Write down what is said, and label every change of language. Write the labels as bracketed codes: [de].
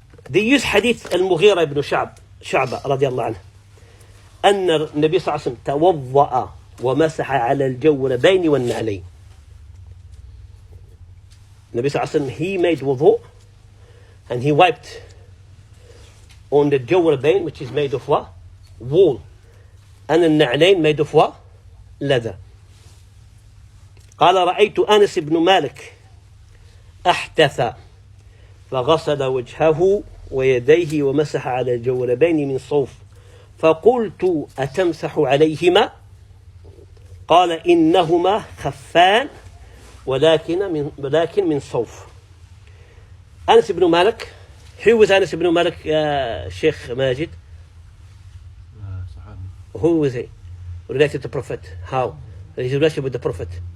[en] They use hadith [ar] المغيرة بن شعبة رضي الله عنه أن النبي صلى الله عليه وسلم توضأ ومسح على الجوربين والنعلين. النبي صلى الله عليه وسلم, [en] he made wudu and he wiped on the jawrabain, which is made of what? Wool. And the na'lain made of what? Leather. [ar] قال رأيت أنس بن مالك أحدث فغسل وجهه ويديه ومسح على الجوربين من صوف فقلت أتمسح عليهما قال إنهما خفان ولكن من صوف. [en] Anas ibn Malik. Who was Anas ibn Malik, Sheikh Majid? Sahabi. Who was he? Related to the Prophet. How? His relationship with the Prophet.